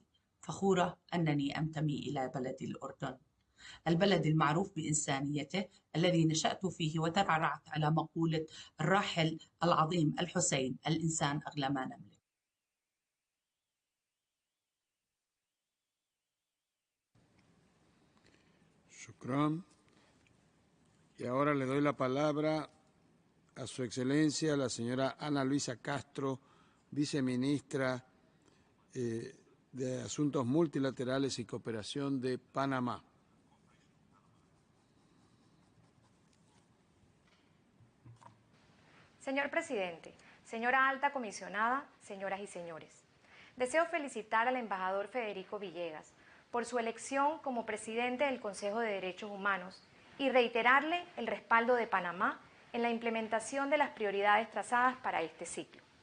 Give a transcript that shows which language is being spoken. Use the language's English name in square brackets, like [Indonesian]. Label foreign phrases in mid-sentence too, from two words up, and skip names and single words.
[Arabic] فخورة أنني أنتمي إلى بلدي الأردن، البلد المعروف بإنسانيته الذي نشأت فيه وترعرعت على مقولة الراحل العظيم الحسين: الإنسان أغلى ما نملك. Shukran. [Spanish] Y ahora le doy la palabra a Su Excelencia, la señora Ana Luisa Castro, viceministra de Asuntos Multilaterales y Cooperación de Panamá. Señor Presidente, señora Alta Comisionada, señoras y señores, deseo felicitar al embajador Federico Villegas por su elección como presidente del Consejo de Derechos Humanos y reiterarle el respaldo de Panamá en la implementación de las prioridades trazadas para este ciclo.